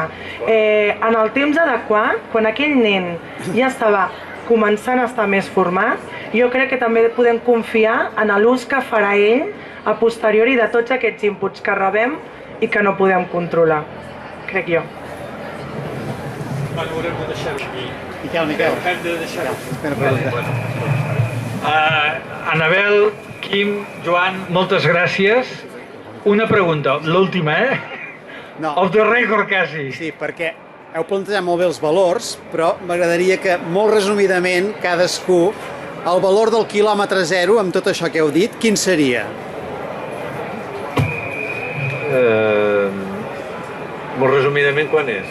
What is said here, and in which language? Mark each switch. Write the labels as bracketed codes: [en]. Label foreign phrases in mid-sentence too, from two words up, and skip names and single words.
[ca] En el temps adequat, quan aquell nen ja estava començant a estar més format, jo crec que també podem confiar en l'ús que farà ell a posteriori de tots aquests inputs que rebem i que no podem controlar, crec jo. Bueno, haurem de deixar-ho aquí. Miquel. Hem de deixar-ho. Espera. Anabel, Quim, Joan, moltes gràcies. Una pregunta, l'última, No. [en] Off the record, [ca] quasi. Sí, perquè heu plantejat molt bé els valors, però m'agradaria que, molt resumidament, cadascú, el valor del quilòmetre zero, amb tot això que heu dit, quin seria? Molt resumidament, quan és?